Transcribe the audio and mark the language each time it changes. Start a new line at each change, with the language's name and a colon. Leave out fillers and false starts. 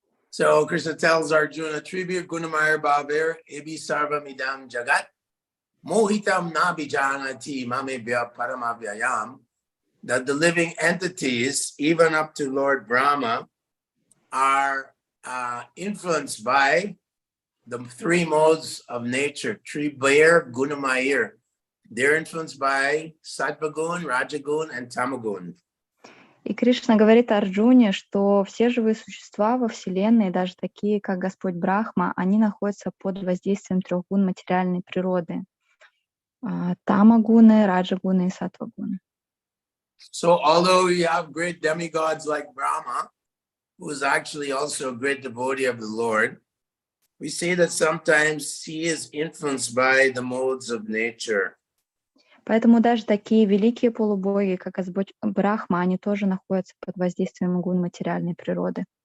English: So Krishna tells Arjuna,
Sanskrit: Tribir Gunamaya Bhavir Ebi Sarvamidam Jagat Mohitam Nabijanati Mamebhya Paramavyayam,
English: that the living entities, even up to Lord Brahma, are influenced by the 3 modes of nature, Tribir Gunamayir. They're influenced by Sattvagun, Rajagun, and Tamagun.
Russian: И Кришна говорит Арджуне, что все живые существа во Вселенной, даже такие, как Господь Брахма, они находятся под воздействием 3 гун материальной природы. Тамагуны, раджагуны и саттвагуны.
English: So although you have great demigods like Brahma, who is actually also a great devotee of the Lord, we see that sometimes he is influenced by the modes of nature.
Russian: Поэтому даже такие великие полубоги, как Господь Брахма, они тоже находятся под воздействием гун материальной природы.